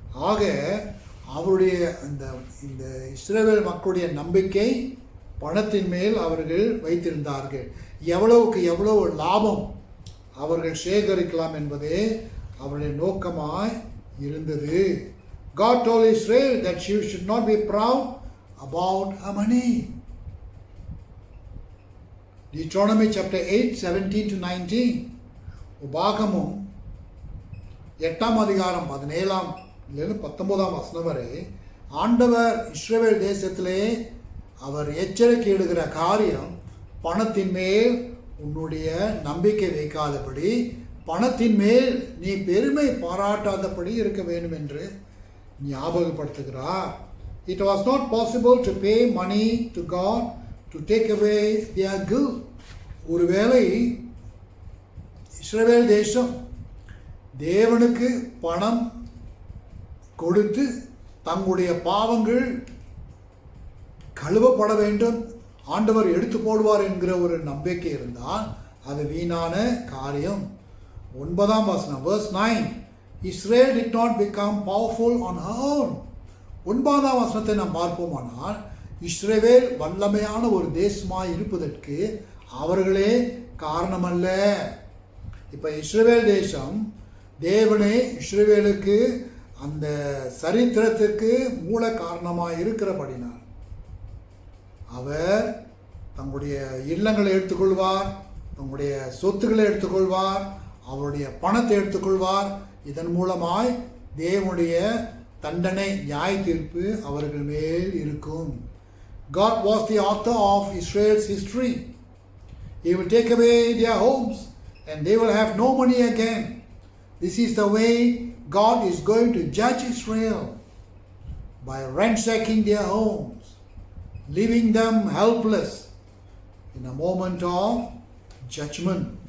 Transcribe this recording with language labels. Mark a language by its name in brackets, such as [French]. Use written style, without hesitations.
[Tamil] ஆக அவருடைய இந்த இஸ்ரவேல் மக்களுடைய நம்பிக்கை பணத்தின் மேல் அவர்கள் வைத்திருந்தார்கள். எவ்வளவுக்கு எவ்வளவு லாபம் அவர்கள் சேகரிக்கலாம் என்பதே அவருடைய நோக்கமாய் இருந்தது. [English] God told Israel that she should not be proud about her money. Deuteronomy chapter 8, 17 to 19. [Tamil] உபாகமும் 8ஆம் அதிகாரம் 17 வசனம் வரை ஆண்டவர் இஸ்ரவேல் தேசத்திலே அவர் எச்சரிக்கை இடுகிற காரியம், பணத்தின் மேல் உன்னுடைய நம்பிக்கை வைக்காதபடி, பணத்தின் மேல் நீ பெருமை பாராட்டாதபடி இருக்க வேண்டும் என்று ஞாபகப்படுத்துகிறார். [English] It was not possible to pay money to God to take away their guilt. [Tamil] ஒருவேளை இஸ்ரவேல் தேசம் தேவனுக்கு பணம் கொடுத்து தங்களுடைய பாவங்கள் கழுவப்பட வேண்டும், ஆண்டவர் எடுத்து போடுவார் என்கிற ஒரு நம்பிக்கை இருந்தால் அது வீணான காரியம். 9ஆம் வசனம், [English] verse 9, Israel did not become powerful on her own. [Tamil] 9ஆம் வசனத்தை நாம் பார்ப்போமானால், இஸ்ரவேல் வல்லமையான ஒரு தேசமாய் இருப்பதற்கு அவர்களே காரணமல்ல. இப்போ இஸ்ரவேல் தேசம் தேவனே இஸ்ரவேலுக்கு அந்த சரித்திரத்திற்கு மூல காரணமாக இருக்கிறபடினார் அவர் தங்களுடைய இல்லங்களை எடுத்துக்கொள்வார், தங்களுடைய சொத்துக்களை எடுத்துக்கொள்வார், அவருடைய பணத்தை எடுத்துக்கொள்வார். இதன் மூலமாய் தேவனுடைய தண்டனை, நியாய தீர்ப்பு அவர்கள் மேல் இருக்கும். [English] God was the author of Israel's history. He will take away their homes and they will have no money again. This is the way God is going to judge Israel, by ransacking their homes, leaving them helpless in a moment of judgment.